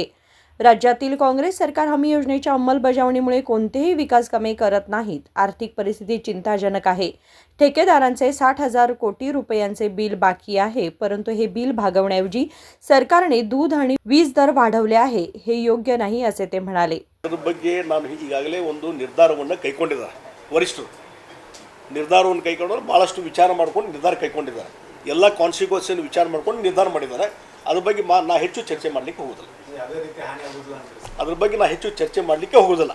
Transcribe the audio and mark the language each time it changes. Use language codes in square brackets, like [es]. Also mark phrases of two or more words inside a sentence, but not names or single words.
[mr] राज्यातील काँग्रेस सरकार हमी योजनेच्या अंमलबजावणीमुळे कोणतेही विकास कामे करत नाहीत। आर्थिक परिस्थिती चिंताजनक आहे। ठेकेदारांचे 60,000 कोटी रुपयांचे बिल बाकी आहे, परंतु हे बिल भागवण्याऐवजी सरकारने दूध आणि वीज दर वाढवले आहे, हे योग्य नाही असे ते म्हणाले। [kn] ಬಗ್ಗೆ ನಾನು ಈಗಾಗಲೇ ಒಂದು ನಿರ್ಧಾರವನ್ನು ಕೈಗೊಂಡಿದ್ದಾರೆ। ವರಿಷ್ಠರು ನಿರ್ಧಾರವನ್ನು ಕೈಗೊಂಡವರು ಬಹಳಷ್ಟು ವಿಚಾರ ಮಾಡಿಕೊಂಡು ನಿರ್ಧಾರ ಕೈಗೊಂಡಿದ್ದಾರೆ। ಎಲ್ಲ ಕಾನ್ಸಿಕ್ವೆನ್ಸ್ ವಿಚಾರ ಮಾಡಿಕೊಂಡು ನಿರ್ಧಾರ ಮಾಡಿದ್ದಾರೆ। ಅದರ ಬಗ್ಗೆ ನಾ ಹೆಚ್ಚು ಚರ್ಚೆ ಮಾಡಲಿಕ್ಕೆ ಹೋಗೋದಿಲ್ಲ। ಅದ್ರ ಬಗ್ಗೆ ನಾ ಹೆಚ್ಚು ಚರ್ಚೆ ಮಾಡಲಿಕ್ಕೆ ಹೋಗೋದಿಲ್ಲ।